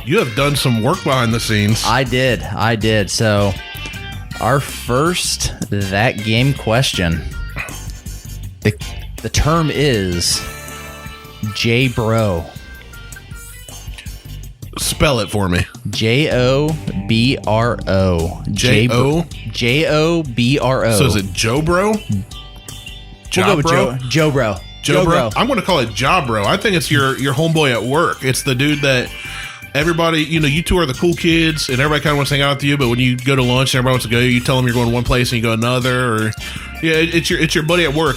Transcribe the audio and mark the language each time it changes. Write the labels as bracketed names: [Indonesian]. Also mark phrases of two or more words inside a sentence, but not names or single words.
[English] You have done some work behind the scenes. I did. So, our first that game question. The term is J-Bro. Spell it for me. J-O-B-R-O. J-O? J-O-B-R-O. So is it Joe Bro? We'll Job go with Bro? Joe Bro. Joe Bro? I'm going to call it Job Bro. I think it's your homeboy at work. It's the dude that everybody, you two are the cool kids and everybody kind of wants to hang out with you, but when you go to lunch and everybody wants to go, you tell them you're going to one place and you go another, or yeah, it's your buddy at work.